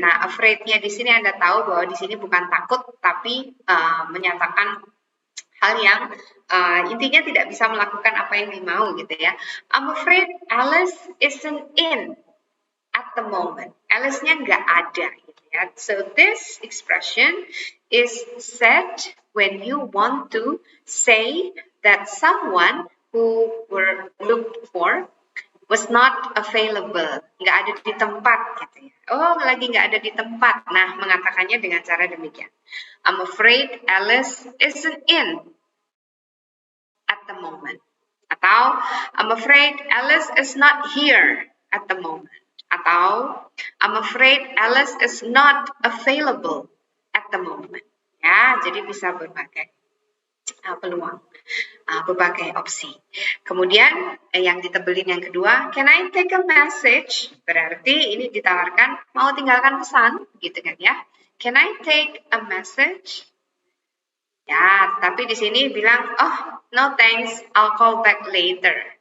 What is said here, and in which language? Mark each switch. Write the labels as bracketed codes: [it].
[id] Nah, afraid-nya di sini Anda tahu bahwa di sini bukan takut tapi menyatakan hal yang intinya tidak bisa melakukan apa yang dimau gitu ya. [en] I'm afraid Alice isn't in at the moment. [id] Alice-nya nggak ada gitu ya. [en] So this expression is said when you want to say that someone who were looked for was not available, [id] nggak ada di tempat gitu ya. Oh, lagi nggak ada di tempat. Nah, mengatakannya dengan cara demikian. [en] I'm afraid Alice isn't in at the moment. [id] Atau, [en] I'm afraid Alice is not here at the moment. [id] Atau, [en] I'm afraid Alice is not available at the moment. [id] Ya, jadi bisa berbagai peluang, berbagai opsi. Kemudian yang ditebelin yang kedua, [en] can I take a message? [id] Berarti ini ditawarkan mau tinggalkan pesan, gitu kan ya? [en] Can I take a message? [id] Ya, tapi di sini bilang, [en] oh no thanks, I'll call back later.